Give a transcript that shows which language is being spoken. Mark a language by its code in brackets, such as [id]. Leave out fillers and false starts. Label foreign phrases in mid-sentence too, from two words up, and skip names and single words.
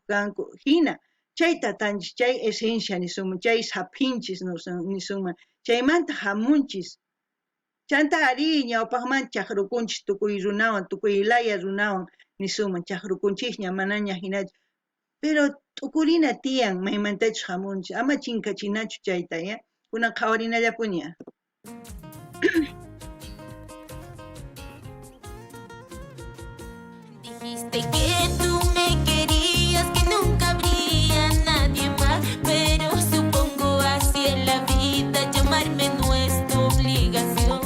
[qu] kanku hina chay tatanchis chay esencia nisunman chay sapinchis nisunman chaymanta hamunchis chanta ari ñawpaqman chaqrukunchis tukuy runawan tukuy laya runawan nisunman chaqrukunchikña manaña hinachu pero t'ukurina tiyan maymantachus hamunchis ama chinkachinachu chayta ya kunan qhawarinallapuña. [es] Dijiste que tú me querías, que nunca habría nadie más, pero supongo así en la vida llamarme no es tu obligación.